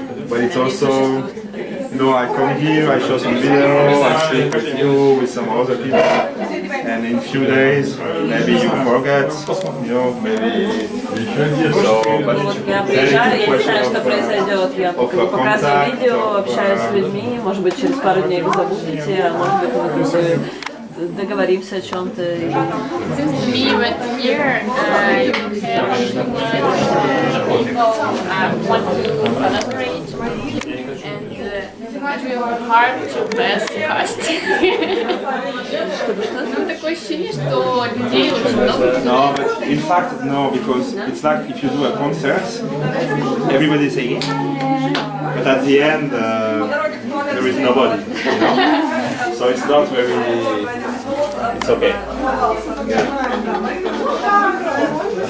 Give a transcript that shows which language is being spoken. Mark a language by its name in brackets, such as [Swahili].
[English] But it's also, you know, I come here, I show some video, I speak with you, with some other people, and in a few days, maybe you forget, you know, maybe. So, but [Russian] Я приезжаю, я не знаю, что произойдет. Я показываю видео, общаюсь с людьми, может быть, через пару дней вы забудете, а может быть, мы договоримся о чем-то. [English] It seems to me that here you can want to collaborate and it will be hard to pass casting. [Russian] Ну, такое ощущение, что людей очень много. [English] no, but in fact, no, because it's like if you do a concert, everybody saying, but at the end, there is nobody, you know? So it's not very, it's okay. Yeah.